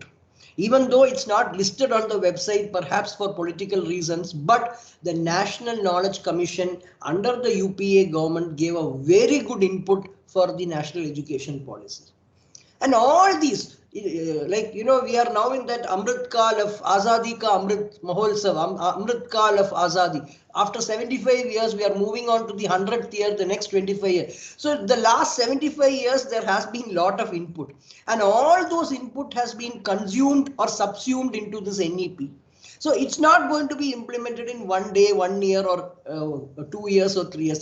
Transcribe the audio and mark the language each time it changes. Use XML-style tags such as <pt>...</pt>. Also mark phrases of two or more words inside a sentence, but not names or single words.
<en>Even though it's not listed on the website, perhaps for political reasons, but the National Knowledge Commission under the UPA government gave a very good input for the national education policy. And all these, we are now in that Amrit Kal of Azadi Ka Amrit Mahotsav, Amrit Kal of Azadi. After 75 years, we are moving on to the 100th year, the next 25 years. So the last 75 years, there has been a lot of input, and all those input has been consumed or subsumed into this NEP. So it's not going to be implemented in 1 day, 1 year, or 2 years or 3 years.</en>